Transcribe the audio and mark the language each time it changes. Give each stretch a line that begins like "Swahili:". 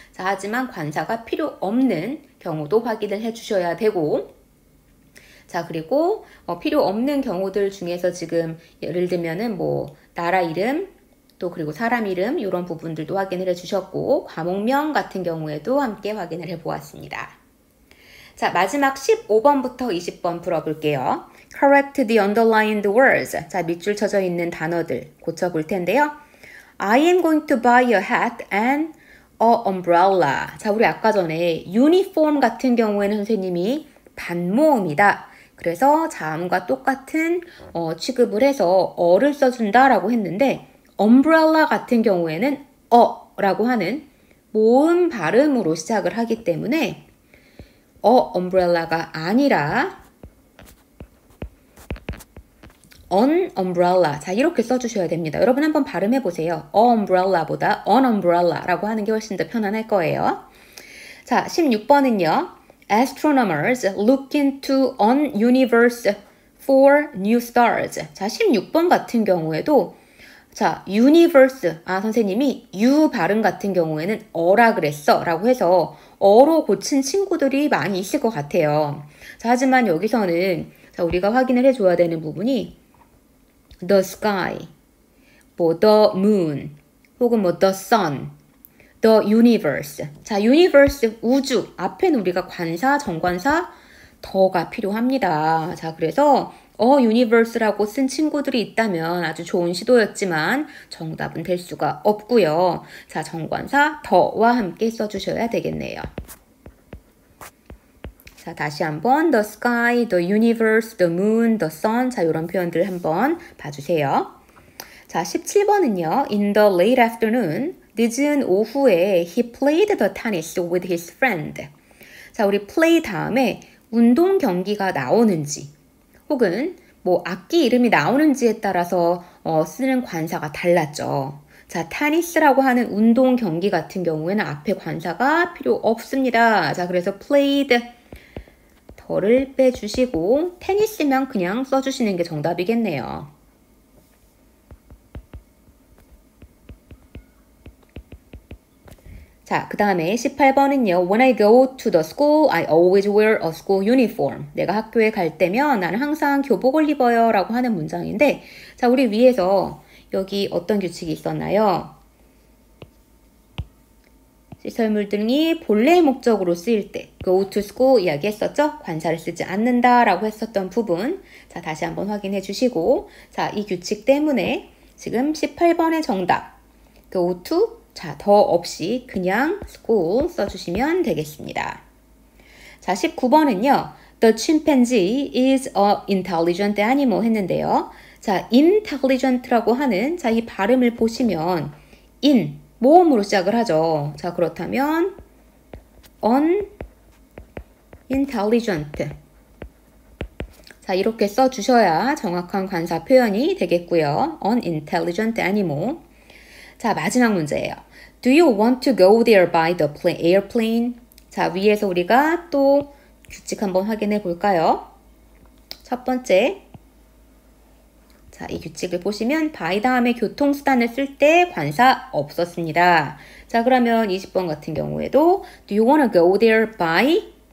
Korean: 자, 하지만 관사가 필요 없는 경우도 확인을 해주셔야 되고 자, 그리고 필요 없는 경우들 중에서 지금 예를 들면은 뭐 나라 이름 또 그리고 사람 이름 이런 부분들도 확인을 해주셨고 과목명 같은 경우에도 함께 확인을 해보았습니다. 자, 마지막 15번부터 20번 풀어볼게요.
English: Correct the underlined words.
Korean: 자, 밑줄 쳐져 있는 단어들 고쳐볼 텐데요.
English: I am going to buy a hat and a umbrella.
Korean: 자, 우리 아까 전에 uniform 같은 경우에는 선생님이 반모음이다. 그래서 자음과 똑같은 취급을 해서 어를 써준다라고 했는데 umbrella 같은 경우에는 어라고 하는 모음 발음으로 시작을 하기 때문에 umbrella가 아니라 an umbrella. 자, 이렇게 써주셔야 됩니다. 여러분 한번 발음해 보세요. a umbrella보다 an umbrella라고 하는 게 훨씬 더 편안할 거예요. 자, 16번은요.
English: Astronomers look into an universe for new stars.
Korean: 자, 16번 같은 경우에도 자, universe. 선생님이 U 발음 같은 경우에는 어라 그랬어 라고 해서 어로 고친 친구들이 많이 있을 것 같아요. 자, 하지만 여기서는 자, 우리가 확인을 해줘야 되는 부분이 the sky, 뭐 the moon, 혹은 뭐 the sun, the universe. 자, universe, 우주. 앞에는 우리가 관사, 정관사, 더가 필요합니다. 자, 그래서 universe라고 쓴 친구들이 있다면 아주 좋은 시도였지만 정답은 될 수가 없고요. 자, 정관사 더와 함께 써주셔야 되겠네요.
English: 자, 다시 한번 the sky, the universe, the moon, the sun.
Korean: 자, 이런 표현들 한번 봐주세요. 자, 17번은요.
English: In the late afternoon, 늦은 오후에 he played the tennis with his friend.
Korean: 자, 우리 play 다음에 운동 경기가 나오는지 혹은 뭐 악기 이름이 나오는지에 따라서 쓰는 관사가 달랐죠. 자, 테니스라고 하는 운동 경기 같은 경우에는 앞에 관사가 필요 없습니다. 자, 그래서 played 더를 빼주시고 테니스면 그냥 써주시는 게 정답이겠네요. 자, 그 다음에 18번은요.
English: When I go to the school, I always wear a school uniform.
Korean: 내가 학교에 갈 때면 나는 항상 교복을 입어요 라고 하는 문장인데 자, 우리 위에서 여기 어떤 규칙이 있었나요? 시설물 등이 본래의 목적으로 쓰일 때 go to school 이야기했었죠? 관사를 쓰지 않는다라고 했었던 부분. 자, 다시 한번 확인해 주시고, 자, 이 규칙 때문에 지금 18번의 정답 go to, 자, 더 없이 그냥 school 써주시면 되겠습니다. 자, 19번은요.
English: The chimpanzee is a intelligent animal 했는데요.
Korean: 자, intelligent라고 하는, 자, 이 발음을 보시면 in, 모음으로 시작을 하죠. 자, 그렇다면 unintelligent. 자, 이렇게 써주셔야 정확한 관사 표현이 되겠고요. unintelligent animal. 자, 마지막 문제예요.
English: Do you want to go there by the airplane?
Korean: 자, 위에서 우리가 또 규칙 한번 확인해 볼까요? 첫 번째. 자, 이 규칙을 보시면 by 다음에 교통수단을 쓸 때 관사 없었습니다.
English: 자, 그러면 20번 같은 경우에도 Do you wanna go there by?